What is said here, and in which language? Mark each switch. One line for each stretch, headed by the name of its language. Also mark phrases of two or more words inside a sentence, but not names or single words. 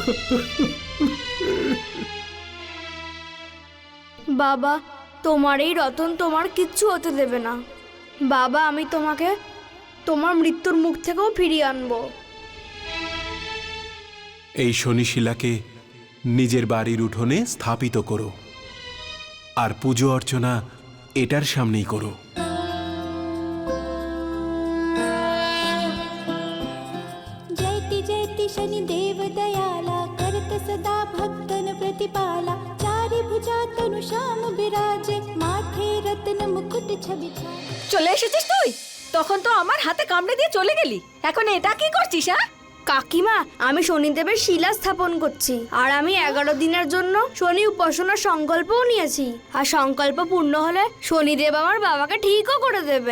Bangla: বাবা, তোমার এই রতন তোমার কিচ্ছু হতে দেবে না। বাবা, আমি তোমাকে তোমার মৃত্যুর মুখ থেকেও ফিরিয়ে আনবো। এই শনি শিলাকে নিজের বাড়ির উঠোনে স্থাপিত করো আর পুজো অর্চনা এটার সামনেই করো।
Hindi: जयति जयति शनिदेव दयाला करत सदा भक्तन प्रतिपाला चारि भुजा तनु श्याम बिराजे माथे रत्न मुकुट छवि छाजे।
Bangla: চলে এসেছিস তুই? তখন তো আমার হাতে কামড়ে দিয়ে চলে গেলি, এখন এটা কি করছিস? হ্যাঁ কাকিমা, আমি শনিদেবের শিলা স্থাপন করছি, আর আমি 11 দিনের জন্য শনি উপাসনার সংকল্পও নিয়েছি। আর সংকল্প পূর্ণ হলে শনিদেব আমার বাবাকে ঠিকও করে দেবেন।